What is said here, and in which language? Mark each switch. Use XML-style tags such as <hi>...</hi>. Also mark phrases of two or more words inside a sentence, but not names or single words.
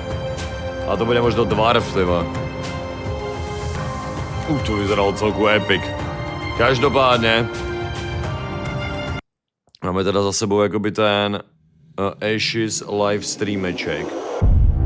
<sk>A to bude možno dvarf, ty vole. To vyzeralo celku epic.</sk> <cs>Každopádně máme teda za sebou jakoby ten Ashes live streameček.</cs>